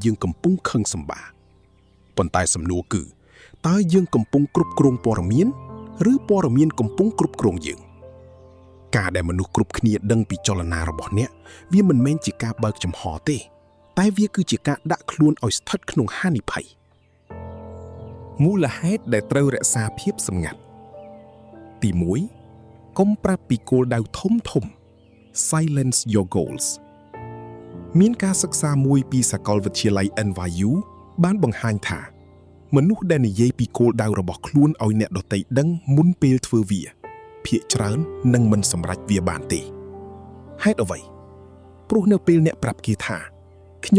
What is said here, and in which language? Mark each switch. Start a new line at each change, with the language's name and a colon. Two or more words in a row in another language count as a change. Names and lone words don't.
Khmer: យើងកំពុងខឹងសម្បាប៉ុន្តែសំណួរគឺតើយើងកំពុងគ្រប់គ្រងព័ត៌មានឬព័ត៌មានកំពុងគ្រប់គ្រងយើងការដែលមនុស្សគ្រប់គ្នាដឹងពីចលនារបស់អ្នកវាមិនមែនជាការបើកចំហទេតែវាគឺជាការដាក់ខ្លួនឲ្យស្ថិតក្នុងហានិភ័យមូលហេតុដែលត្រូវរក្សាភាពសម្ងាត់ទី1កុំប្រាប់ពីគោលដៅធំ
English: Silence your goals
Khmer: មានការសិក្សាមួយពីសាកលវិទ្យាល័យ NYU បានបង្ហាញថាមនុស្សដែលនិយាយពីគោលដៅរបស់ខ្លួនឲ្យអ្នកដទៃដឹងមុនពេលធ្វើវាភាគច្រើននឹងមិនសម្រេចវាបានទេហេតុអ្វីព្រោះនៅពេលអ្នកប្រាប់គេថាខ្ញុំ